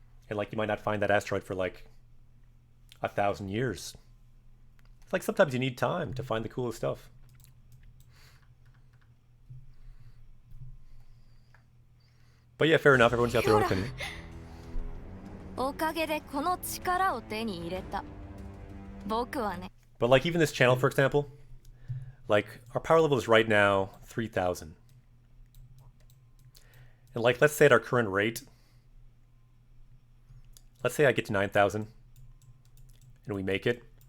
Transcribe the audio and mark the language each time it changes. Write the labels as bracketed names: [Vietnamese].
[English] And, like, you might not find that asteroid for, like, 1,000 years. It's like sometimes you need time to find the coolest stuff. But yeah, fair enough. Everyone's got their own opinion. [Japanese] おかげでこの力を手に入れた。僕はね。 [English] But like even this channel, for example, like our power level is right now 3,000. And like, let's say at our current rate, let's say I get to 9,000 and we make it.